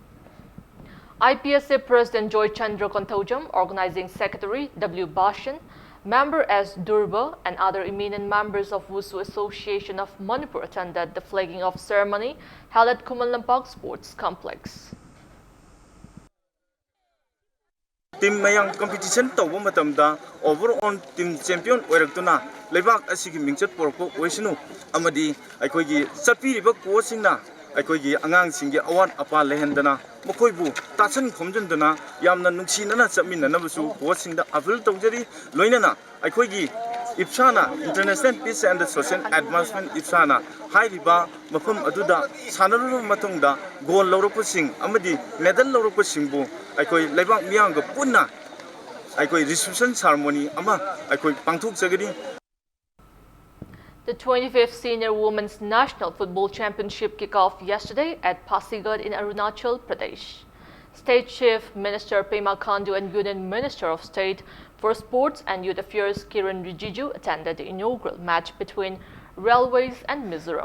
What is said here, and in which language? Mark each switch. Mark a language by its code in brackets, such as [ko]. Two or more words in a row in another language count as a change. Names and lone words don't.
[en] IPSA President Joy Chandra Konthojam, Organizing Secretary W. Bashan, Member S. Durba, and other eminent members of Wushu Association of Manipur attended the flagging off ceremony held at Kumalampak Sports Complex. [mni] Team mayang competition tawba matamda [en] overall team champion [mni] oiraktuna lebak asigi mingchat porko oisinu amadi aikoigi sapiriba coachingna aikoigi angang singi awan apa lehendana mokoibu tasan khomjandana yamna nungsinana chapminana busu coachingda appeal tawjari loinana aikoigi Ipsana International Peace and Social Advancement Ipsana hairiba mafam aduda sanaru matungda goal lawrokpasing amadi medal lawrokpasingbu aikoi lebak miyanga punna aikoi [en] reception ceremony [mni] ama aikoi pangthok jagadi. [en] The 25th Senior Women's National Football Championship kicked off yesterday at Pasigad in Arunachal Pradesh. State Chief Minister Pema Khandu and Union Minister of State for Sports and Youth Affairs Kiran Rijiju attended the inaugural match between Railways and Mizoram.